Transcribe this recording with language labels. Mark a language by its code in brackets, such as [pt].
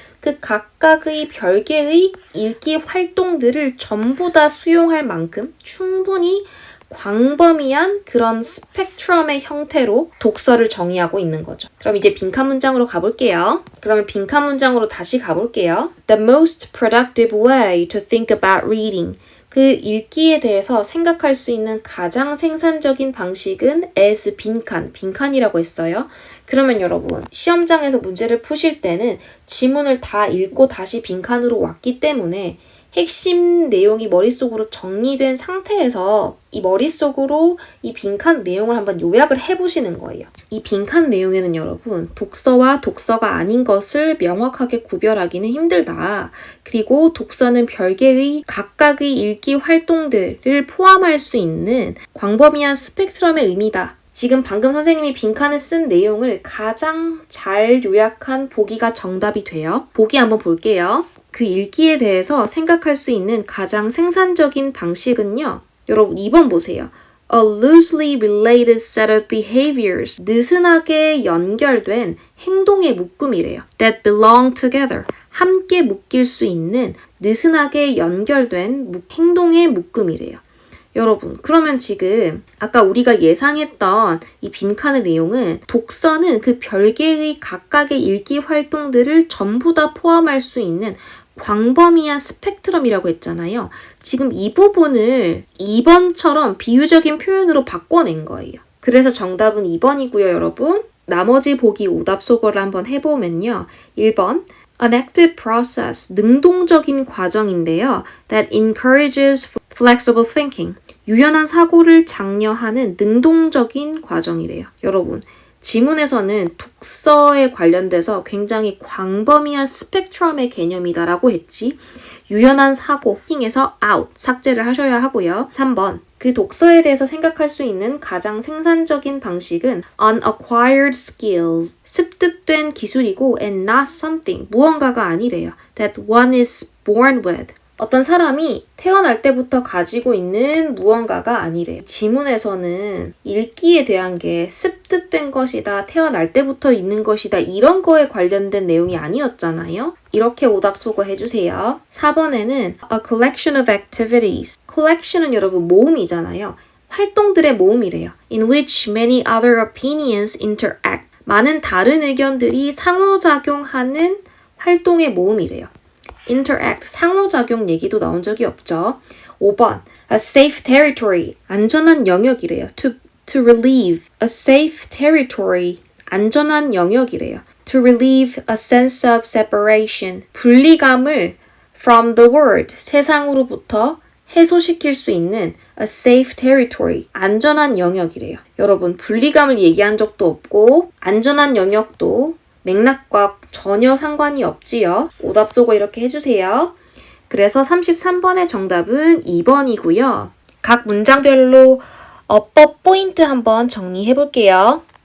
[ko] 그 각각의 별개의 읽기 활동들을 전부 다 수용할 만큼 충분히 광범위한 그런 스펙트럼의 형태로 독서를 정의하고 있는 거죠. 그럼 이제 빈칸 문장으로 가볼게요. 그러면 빈칸 문장으로 다시 가볼게요. [en] The most productive way to think about reading. [ko] 그 읽기에 대해서 생각할 수 있는 가장 생산적인 방식은 as 빈칸이라고 했어요. 그러면 여러분, 시험장에서 문제를 푸실 때는 지문을 다 읽고 다시 빈칸으로 왔기 때문에 핵심 내용이 머릿속으로 정리된 상태에서 이 머릿속으로 이 빈칸 내용을 한번 요약을 해보시는 거예요. 이 빈칸 내용에는 여러분, 독서와 독서가 아닌 것을 명확하게 구별하기는 힘들다. 그리고 독서는 별개의 각각의 읽기 활동들을 포함할 수 있는 광범위한 스펙트럼의 의미다. 지금 방금 선생님이 빈칸에 쓴 내용을 가장 잘 요약한 보기가 정답이 돼요. 보기 한번 볼게요. 그 읽기에 대해서 생각할 수 있는 가장 생산적인 방식은요. 여러분 2번 보세요. [en] A loosely related set of behaviors. [ko] 느슨하게 연결된 행동의 묶음이래요. [en] That belong together. [ko] 함께 묶일 수 있는 느슨하게 연결된 행동의 묶음이래요. 여러분, 그러면 지금 아까 우리가 예상했던 이 빈칸의 내용은 독서는 그 별개의 각각의 읽기 활동들을 전부 다 포함할 수 있는 광범위한 스펙트럼이라고 했잖아요. 지금 이 부분을 2번처럼 비유적인 표현으로 바꿔낸 거예요. 그래서 정답은 2번이고요, 여러분. 나머지 보기 오답 소거를 한번 해보면요. 1번, [en] an active process, [ko] 능동적인 과정인데요. [en] that encourages flexible thinking. [ko] 유연한 사고를 장려하는 능동적인 과정이래요. 여러분, 지문에서는 독서에 관련돼서 굉장히 광범위한 스펙트럼의 개념이다라고 했지. 유연한 사고, 킹에서 out, 삭제를 하셔야 하고요. 3번, 그 독서에 대해서 생각할 수 있는 가장 생산적인 방식은 [en] unacquired skills, [ko] 습득된 기술이고 [en] and not something, [ko] 무언가가 아니래요. [en] that one is born with. [ko] 어떤 사람이 태어날 때부터 가지고 있는 무언가가 아니래요. 지문에서는 읽기에 대한 게 습득된 것이다, 태어날 때부터 있는 것이다 이런 거에 관련된 내용이 아니었잖아요. 이렇게 오답 소거 해주세요. 4번에는 [en] a collection of activities. [ko] collection은 여러분 모음이잖아요. 활동들의 모음이래요. [en] in which many other opinions interact. [ko] 많은 다른 의견들이 상호작용하는 활동의 모음이래요. interact, 상호작용 얘기도 나온 적이 없죠. 5번, [en] a safe territory, [ko] 안전한 영역이래요. [en] to relieve, a safe territory, [ko] 안전한 영역이래요. [en] to relieve a sense of separation, [ko] 분리감을 [en] from the world, [ko] 세상으로부터 해소시킬 수 있는 [en] a safe territory, [ko] 안전한 영역이래요. 여러분, 분리감을 얘기한 적도 없고 안전한 영역도 맥락과 전혀 상관이 없지요. 오답 소거 이렇게 해주세요. 그래서 33번의 정답은 2번이고요. 각 문장별로 어법 포인트 한번 정리해 볼게요.